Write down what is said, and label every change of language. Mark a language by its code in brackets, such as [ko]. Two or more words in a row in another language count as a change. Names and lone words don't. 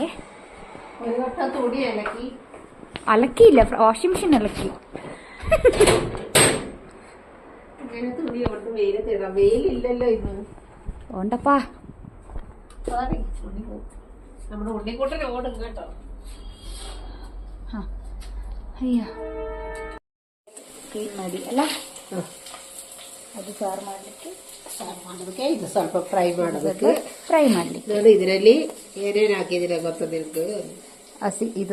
[ml] ഒരു കൊട്ട തുണി അലക്കി. അലക്കിയില്ല, [en] washing machine [ml] അലക്കി. ഇങ്ങനെ തുണി കൊണ്ട് വെയിലത്തിടാം. വെയിലില്ലല്ലോ ഇന്ന്. ഓണ്ടപ്പാ നമ്മുടെ ഉണ്ണിക്കൂട്ടനെ ഓടും കേട്ടോ. [kn] ಹಾಂ ಅಯ್ಯ ಕ್ಲೀನ್ ಮಾಡಿ ಅಲ್ಲ ಅದು ಸಾರು ಮಾಡಲಿಕ್ಕೆ ಮಾಡೋದಕ್ಕೆ ಇದು ಸ್ವಲ್ಪ ಫ್ರೈ ಮಾಡೋದಕ್ಕೆ ಫ್ರೈ ಮಾಡಲಿಕ್ಕೆ ನೋಡಿ. ಇದರಲ್ಲಿ ಏನೇನು ಹಾಕಿದಿರ ಗೊತ್ತ ನಿಮ್ಗೆ? ಹಸಿ ಇದು